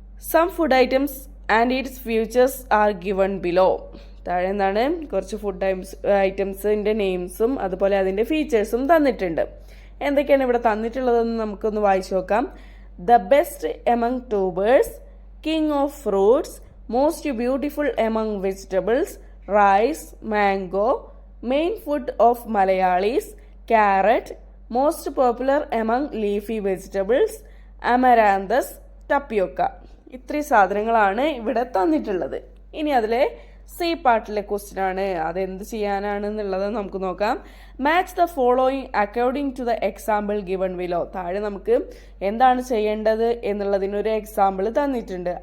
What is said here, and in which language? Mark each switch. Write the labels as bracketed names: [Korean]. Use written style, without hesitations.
[English] Some food items and its futures are given below. [Malayalam] താഴെ എന്താണ്? കുറച്ച് ഫുഡ് ഐറ്റംസിൻ്റെ നെയിംസും അതുപോലെ അതിൻ്റെ ഫീച്ചേഴ്സും തന്നിട്ടുണ്ട്. എന്തൊക്കെയാണ് ഇവിടെ തന്നിട്ടുള്ളതെന്ന് നമുക്കൊന്ന് വായിച്ചു നോക്കാം. [English] The best among tubers, King of fruits, most beautiful among vegetables, rice, mango, main food of Malayalis, carrot, most popular among leafy vegetables, amaranthus, tapioca. [Malayalam] ഇത്രയും സാധനങ്ങളാണ് ഇവിടെ തന്നിട്ടുള്ളത്. ഇനി അതിലെ സി പാർട്ടിലെ ക്വസ്റ്റ്യൻ ആണ്. അതെന്ത് ചെയ്യാനാണെന്നുള്ളത് നമുക്ക് നോക്കാം. [English] Match the following according to the example given below. [Malayalam] താഴെ നമുക്ക് എന്താണ് ചെയ്യേണ്ടത് എന്നുള്ളതിനൊരു എക്സാമ്പിൾ തന്നിട്ടുണ്ട്.